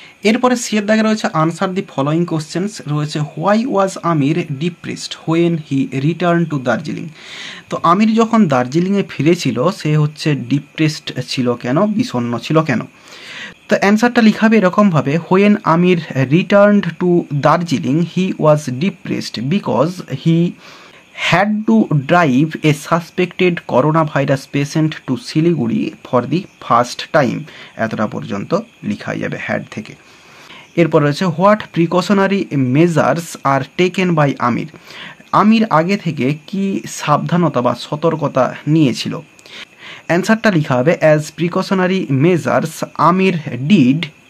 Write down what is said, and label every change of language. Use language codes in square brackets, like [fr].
[bn] এরপরে সিয়ের দাগে রয়েছে [en] Answer the following questions রয়েছে, why was Amir depressed when he return to Darjeeling. [bn] তো আমির যখন দার্জিলিংয়ে ফিরেছিল সে হচ্ছে ডিপ্রেসড ছিল কেন, বিষণ্ণ ছিল কেন। তো অ্যান্সারটা লিখাবে এরকমভাবে, [en] When Amir returned to Darjeeling he was depressed because he had to drive a suspected coronavirus patient to Siliguri for the first time। [bn] এতটা পর্যন্ত লেখা যাবে হ্যাড থেকে। এরপর রয়েছে [en] What precautionary measures are taken by Amir. [bn] আমির আগে থেকে কি সাবধানতা বা সতর্কতা নিয়েছিল? অ্যান্সারটা লেখা হবে [en] As precautionary measures Amir did.